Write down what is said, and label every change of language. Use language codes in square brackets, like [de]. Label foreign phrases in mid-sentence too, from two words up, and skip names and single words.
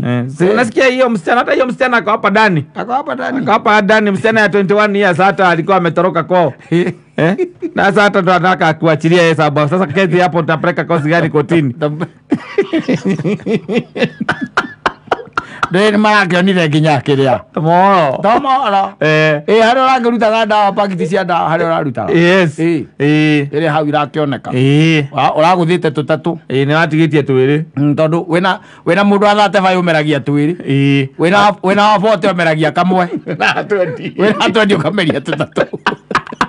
[sw] Unasikia hiyo msichana, hata hiyo msichana ako hapa ndani. Ako hapa ndani msichana ya 21 years hata alikuwa ametoroka kwao. Na sasa hata ndo anataka kuachilia hesabu. Sasa kesi hapo utapeleka kosi gani kotini? [ki] Nĩ marakĩonire nginya kĩrĩa [en] Tomorrow. [ki] tomoro harĩa ũrangĩrutaga ndawa pakiti cia ndawa harĩa ũraruta [en] Yes. [ki] ĩrĩa hau irakĩoneka ũragũthĩte tũtatũ Nĩ watigĩtie twĩrĩ. tondũ wĩna mũndũ wa 35 ũmeragia twĩrĩ wĩna wa 40 ũmeragia kamwe wĩna 20 ũkameria tũtatũ